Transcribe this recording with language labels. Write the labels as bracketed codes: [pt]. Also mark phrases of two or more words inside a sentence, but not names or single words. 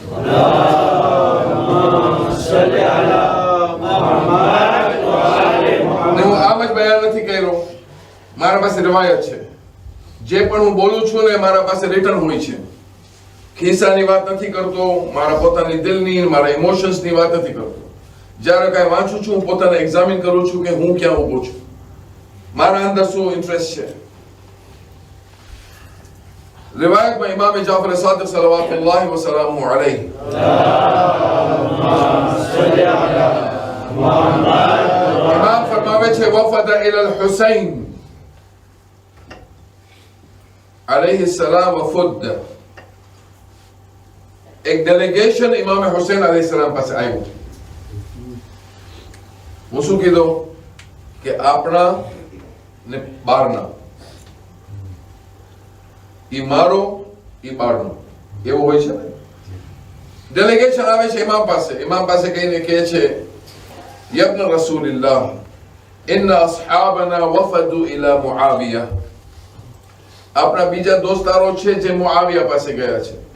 [gu] હું આમ જ બયાન નથી કર્યો મારા પાસે riwayat છે જે પણ હું બોલું છું ને મારા પાસે રિટર્ન હોય છે ખિસ્સાની વાત નથી કરતો મારા પોતાની દિલની મારા ઇમોશન્સની વાત નથી કરતો જ્યારે કાંઈ વાંચું છું હું પોતાને એક્ઝામિન કરું છું કે હું ક્યાં ઊભો છું મારા અંદર શું ઇન્ટરેસ્ટ છે રિવાયતમાં ઇમામ જાફર સાદિક [ar] صلى الله وسلامه عليه [gu] ઇમામ ફરમાવે છે [ar] وفد إلى حسين عليه السلام وفد [gu] એક ડેલિગેશન ઇમામ હુસૈન [ar] عليه السلام [gu] પાસે આવ્યું હું શું કીધું કે આપણા ને બારના ઈ મારો ઈ બારનો એવું હોય છે ને ડેલિગેશન આવે છે ઇમામ પાસે કહીને કહે છે [ar] يابن رسول الله إن أصحابنا وفدوا إلى معاوية [gu] આપણા બીજા દોસ્તારો છે જે મુઆવિયા પાસે ગયા છે